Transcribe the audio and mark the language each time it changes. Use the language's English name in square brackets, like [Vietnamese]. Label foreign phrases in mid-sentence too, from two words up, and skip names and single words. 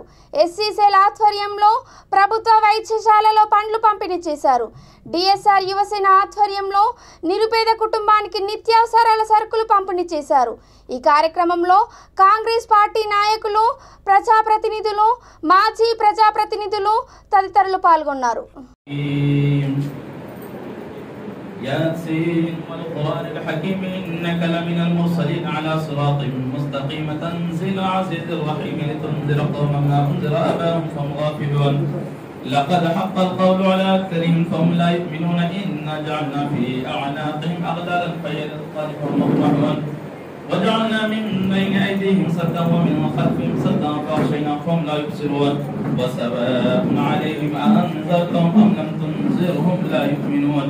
[Telugu] ఎస్సీసెల్ ఆధ్వర్యంలో ప్రభుత్వ వైద్యశాలలో పండ్లు పంపిణీ చేశారు. డిఎస్ఆర్ యువసేన ఆధ్వర్యంలో నిరుపేద కుటుంబానికి నిత్యావసరాల సరుకులు పంపిణీ చేశారు. ఈ కార్యక్రమంలో కాంగ్రెస్ పార్టీ నాయకులు, ప్రజాప్రతినిధులు, మాజీ ప్రజాప్రతినిధులు తదితరులు పాల్గొన్నారు. [Arabic] ياسين والقرآن الحكيم إنك لمن المرسلين على صراط مستقيم تنزيل العزيز الرحيم لتنذر قوما ما أنذر آباءهم فهم غافلون لقد حق القول على أكثرهم فهم لا يؤمنون إنا جعلنا في أعناقهم أغلالا فهي للأذقان فهم مقمحون وجعلنا من بين أيديهم سدا ومن خلفهم سدا فأغشيناهم فهم لا يبصرون وسواء عليهم أأنذرتهم أم لم تنذرهم لا يؤمنون.